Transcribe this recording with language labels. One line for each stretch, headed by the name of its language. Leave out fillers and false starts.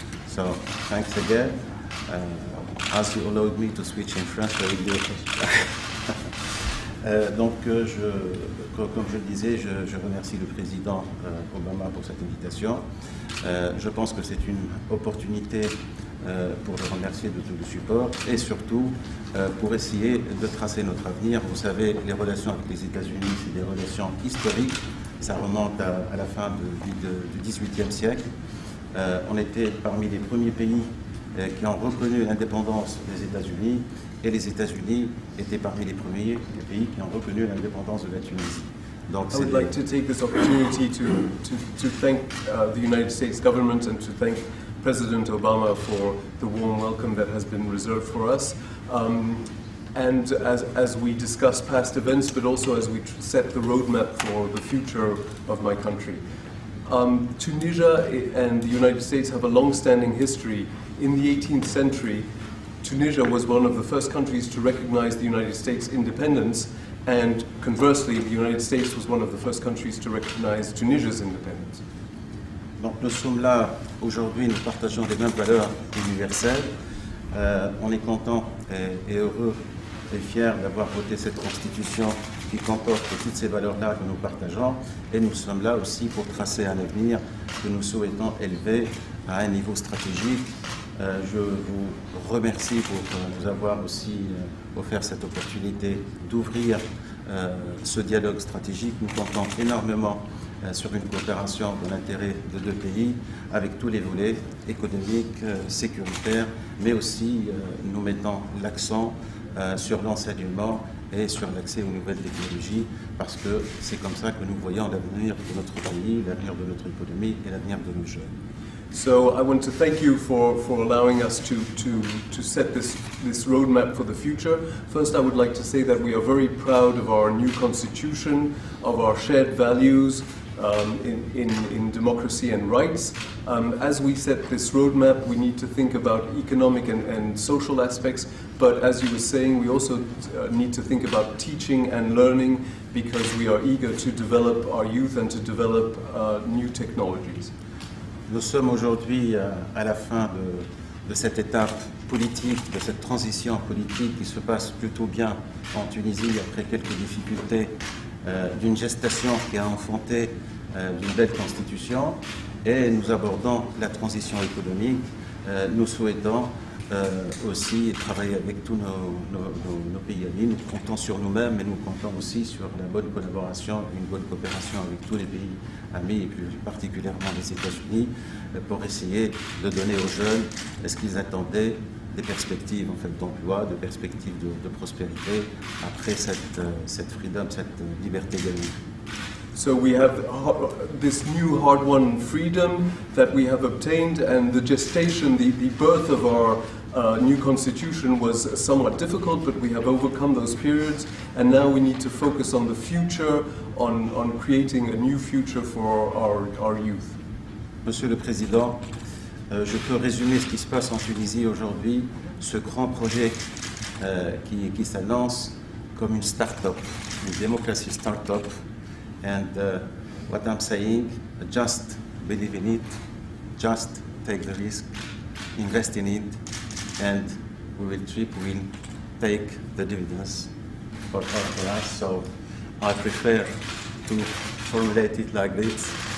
English: So thanks again. As you allowed me to switch in French, I will do it.
French: Comme je le disais, je remercie le président Obama pour cette invitation. Je pense que c'est une opportunité pour le remercier de tout le support et surtout pour essayer de tracer notre avenir. Vous savez, les relations avec les États-Unis, c'est des relations historiques. Ça remonte à la fin du XVIIIe siècle. On était parmi les premiers pays qui ont reconnu l'indépendance des États-Unis, et les États-Unis étaient parmi les premiers pays qui ont reconnu l'indépendance de la Tunisie. Donc,
English: I would like to take this opportunity to thank the United States government and to thank President Obama for the warm welcome that has been reserved for us. And as we discuss past events, but also as we set the roadmap for the future of my country. Tunisia and the United States have a long-standing history. In the 18th century, Tunisia was one of the first countries to recognize the United States' independence, and conversely, the United States was one of the first countries to recognize Tunisia's independence.
French: Donc nous sommes là aujourd'hui, nous partageons les mêmes valeurs universelles. On est content et heureux et fiers d'avoir voté cette constitution qui comporte toutes ces valeurs-là que nous partageons, et nous sommes là aussi pour tracer un avenir que nous souhaitons élever à un niveau stratégique. Je vous remercie pour nous avoir aussi offert cette opportunité d'ouvrir ce dialogue stratégique. Nous comptons énormément sur une coopération de l'intérêt de deux pays avec tous les volets économiques, sécuritaires, mais aussi nous mettons l'accent sur l'enseignement et sur l'accès aux nouvelles technologies, parce que c'est comme ça que nous voyons l'avenir de notre pays, l'avenir de notre économie et l'avenir de nos jeunes.
English: So I want to thank you for allowing us to set this roadmap for the future. First, I would like to say that we are very proud of our new constitution, of our shared values in democracy and rights. As we set this roadmap, we need to think about economic and social aspects, but as you were saying, we also need to think about teaching and learning, because we are eager to develop our youth and to develop new technologies.
French: Nous sommes aujourd'hui à la fin de cette étape politique, de cette transition politique qui se passe plutôt bien en Tunisie après quelques difficultés d'une gestation qui a enfanté d'une belle constitution, et nous abordons la transition économique. Nous souhaitons aussi travailler avec tous nos pays amis. Nous comptons sur nous-mêmes, mais nous comptons aussi sur la bonne collaboration, une bonne coopération avec tous les pays amis, et plus particulièrement les États-Unis, pour essayer de donner aux jeunes ce qu'ils attendaient, des perspectives en fait, d'emploi, de perspectives de prospérité après cette freedom, cette liberté gagnée.
English: So we have this new hard-won freedom that we have obtained, and the gestation, the birth of our new constitution was somewhat difficult, but we have overcome those periods, and now we need to focus on the future, on creating a new future for our youth.
French: Monsieur le Président, je peux résumer ce qui se passe en Tunisie aujourd'hui, ce grand projet qui s'annonce comme une start-up, une démocratie start-up.
English: And what I'm saying, just believe in it, just take the risk, invest in it, and we will take the dividends for us. So I prefer to formulate it like this.